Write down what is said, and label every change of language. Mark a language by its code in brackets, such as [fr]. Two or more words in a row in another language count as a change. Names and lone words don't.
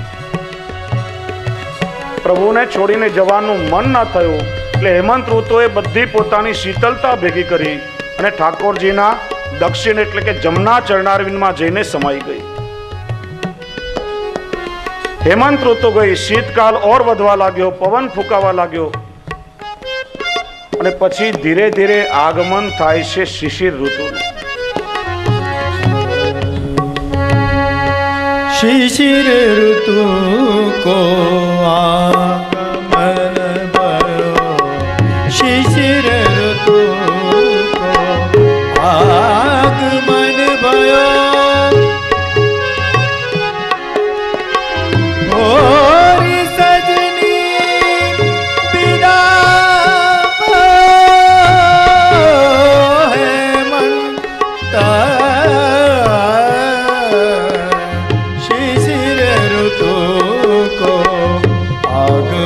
[gu] પ્રભુને છોડીને જવાનું મન ન થયું એટલે હેમંત ઋતુએ બધી પોતાની શીતલતા ભેગી કરી અને ઠાકોરજીના દક્ષિણ એટલે કે જમના ચરણારવિંદમાં જઈને સમાઈ ગઈ. હેમંત ઋતુ ગઈ, શીતકાલ ઓર વધવા લાગ્યો, પવન ફૂંકાવા લાગ્યો અને પછી ધીરે ધીરે આગમન થાય છે શિશિર ઋતુનું. [bra] शिशिर ऋतु को आगमन भयो, शिशिर ऋतु को आगमन भयो, भोरी सजनी विदा हेमंत, शिशिर ऋतु को